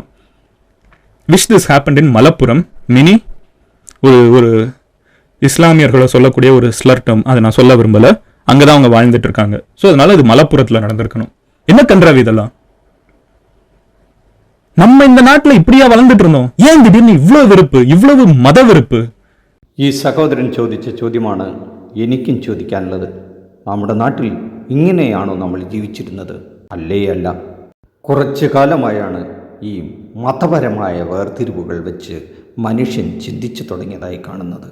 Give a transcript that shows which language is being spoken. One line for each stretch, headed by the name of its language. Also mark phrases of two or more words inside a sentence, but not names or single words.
English: Which this happened in Malappuram.
Tamil: மினி ஒரு இஸ்லாமியர்களை சொல்லக்கூடிய ஒரு
English: slur term,
Tamil: அதை நான் சொல்ல விரும்பல, அங்கதான் அவங்க வாழ்ந்துட்டு இருக்காங்க. ஸோ அதனால இது மலப்புரத்துல நடந்திருக்கணும். என்ன கன்றாவி இதெல்லாம்? நம்ம இந்த നാട്ടിൽ இப்படியா വളർന്നിട്ട് இருந்தோம்? ஏன் திடீர்னு இவ்வளவு വെറുപ്പ്, ഇவ்வளவு മതവെറുപ്പ്?
Malayalam: ഈ സഹോദരൻ ചോദിച്ച ചോദ്യമാണ് എനിക്കും ചോദിക്കാനുള്ളത്. നമ്മുടെ നാട്ടിൽ ഇങ്ങനെയാണോ നമ്മൾ ജീവിച്ചിരുന്നത്? അല്ലേ അല്ല. കുറച്ചു കാലമായാണ് ഈ മതപരമായ വേർതിരിവുകൾ വെച്ച് മനുഷ്യൻ ചിന്തിച്ചു തുടങ്ങിയതായി കാണുന്നത്.